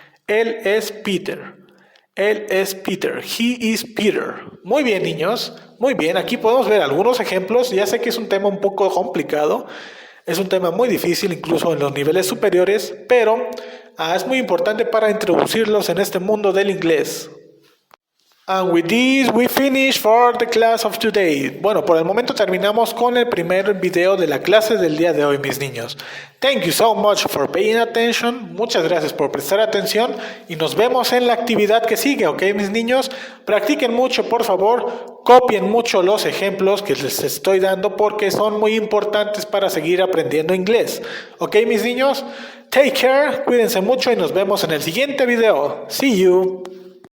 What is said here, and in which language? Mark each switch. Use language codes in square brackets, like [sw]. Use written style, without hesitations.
[es] Él es Peter. Él es Peter. [en] He is Peter. [es] Muy bien, niños. Muy bien. Aquí podemos ver algunos ejemplos. Ya sé que es un tema un poco complicado. Es un tema muy difícil, incluso en los niveles superiores, pero es muy importante para introducirlos en este mundo del inglés. [en] And with this we finish for the class of today. [es] Bueno, por el momento terminamos con el primer video de la clase del día de hoy, mis niños. [en] Thank you so much for paying attention. [es] Muchas gracias por prestar atención y nos vemos en la actividad que sigue, ¿ok, mis niños? Practiquen mucho, por favor. Copien mucho los ejemplos que les estoy dando porque son muy importantes para seguir aprendiendo inglés. ¿Ok, mis niños? [en] Take care, [es] cuídense mucho y nos vemos en el siguiente video. [en] See you.